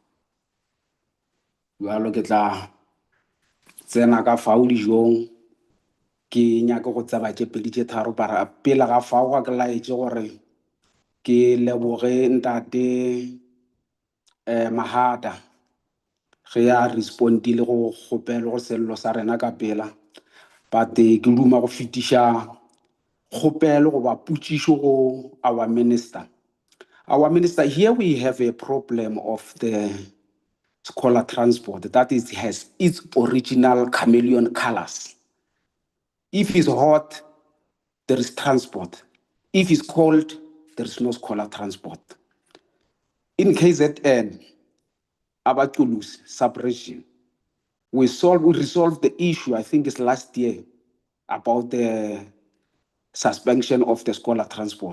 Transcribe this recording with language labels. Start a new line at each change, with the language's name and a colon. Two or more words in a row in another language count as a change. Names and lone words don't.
Northern Sotho: bjalo ke tla tsena ka fao dijong ke nyake go tseba tše pedi tše tharo para pele ga fao ga ke laetše gore ke leboge ntate Mahata ge a respondile go kgopelo go sello sa rena ka pela but ke duma go fetiša kgopelo go ba potšišo go
English: our minister. Here we have a problem of the scholar transport that has its original chameleon colors. If it's hot, there is transport. If it's cold, there is no scholar transport. In KZN, Abatulus sub-region, we resolved the issue, I think it's last year, about the suspension of the scholar transport.